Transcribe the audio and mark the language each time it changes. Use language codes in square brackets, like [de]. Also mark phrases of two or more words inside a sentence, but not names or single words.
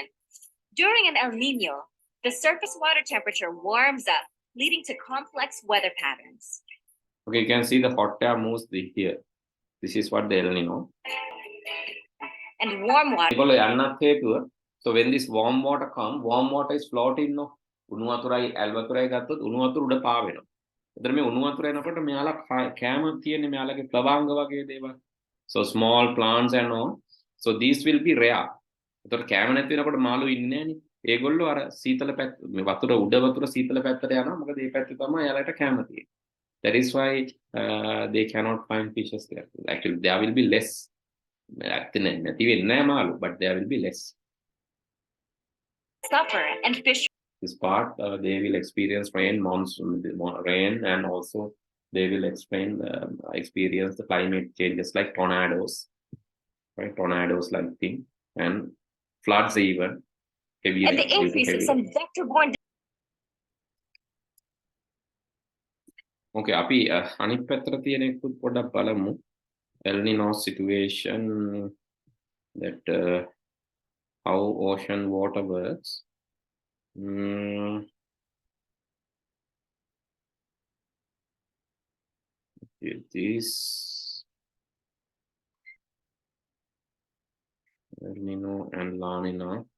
[en] During an El Nino, the surface water temperature warms up, leading to complex weather patterns. Okay, you can see the hot air moves here. This is what the El Nino. And warm water. So when this warm water comes, warm water is floating. No, [si] උණු වතුරයි ඇල් වතුරයි ගත්තොත් උණු වතුර උඩ පාවෙනවා. එතන මේ උණු වතුර එනකොට මෙයාලා කැම තියෙන්නේ මෙයාලගේ ප්ලවාංග වගේ දේවල්. [en] So small plants and all. So these will be rare. [si] එතකොට කැම නැති වෙනකොට මාළු ඉන්නේ නැහනේ. ඒගොල්ලෝ අර සීතල පැත්ත මේ වතුර උඩ වතුර සීතල පැත්තට යනවා. මොකද මේ පැත්තේ තමයි එයාලට කැම තියෙන්නේ. [en] That is why they cannot find fishes there. Actually, there will be less. But there will be less. Suffer and fish. This part, they will experience rain, and also they will experience the climate changes like tornadoes, right? Tornadoes like thing, and floods even. Heavy and the increase of some vector-borne. [si] Okay, අපි අනිත් පැත්තට තියෙන එකත් පොඩ්ඩක් බලමු. [en] El Nino situation, that how ocean water works. This El Nino and La Nina.